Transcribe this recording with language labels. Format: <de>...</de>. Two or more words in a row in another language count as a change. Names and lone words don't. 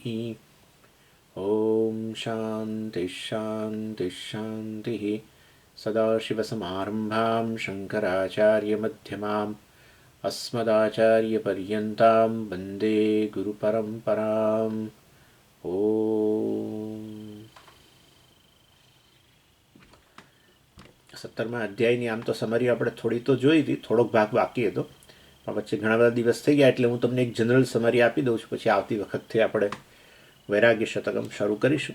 <sa>ॐ शान्तिः शान्तिः शान्तिः। सदाशिवसमारम्भां शङ्कराचार्यमध्यमाम् अस्मदाचार्यपर्यन्तां वन्दे गुरुपरम्पराम्।</sa> <gu>ॐ 17મા અધ્યાયની આમ તો સમરી આપણે થોડી તો જોઈ હતી, થોડોક ભાગ બાકી હતો, પણ વચ્ચે ઘણા બધા દિવસ થઈ ગયા એટલે હું તમને એક</gu> <en>general summary</en> <gu>આપી દઉં છું. પછી આવતી વખતથી આપણે વૈરાગ્ય શતકમ શરૂ કરીશું.</gu>